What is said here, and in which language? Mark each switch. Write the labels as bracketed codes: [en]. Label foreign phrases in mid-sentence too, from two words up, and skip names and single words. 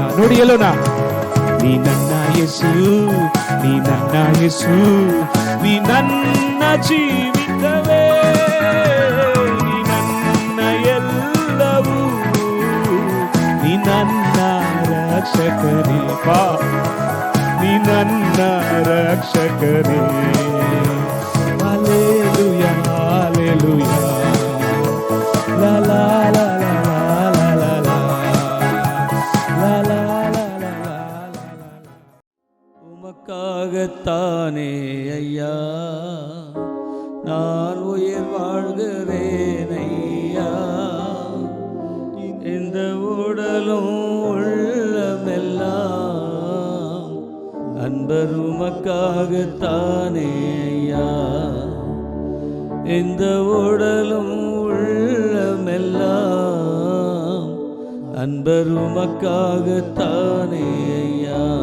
[kn] ನೋಡಿ ಎಲ್ಲೋನಾ, ನೀ ನನ್ನ ಯೇಸು, ನೀ ನನ್ನ ಯೇಸು, ನೀ ನನ್ನ ಜೀವಿತವೇ, ನೀ ನನ್ನ ಎಲ್ಲವೂ, ನೀ ನನ್ನ ರಕ್ಷಕನೇ, ಬಾ ನೀ ನನ್ನ ರಕ್ಷಕನೇ. ಹಲ್ಲೆಲೂಯಾ, ಹಲ್ಲೆಲೂಯಾ, ಲಾ ಲಾ ಲಾ ಲಾ ಲಾ ಲಾ ಲಾ ಲಾ. [ta] உமக்காகத்தானே ஐயா நான் உயிர் வாழ்கிறேன் ஐயா, இந்த உடலும் உள்ளமெல்லாம் அன்பர் உமக்காகத்தானே ஐயா, இந்த உடலும் உள்ளமெல்லாம் அன்பர் உமக்காகத்தானே ஐயா.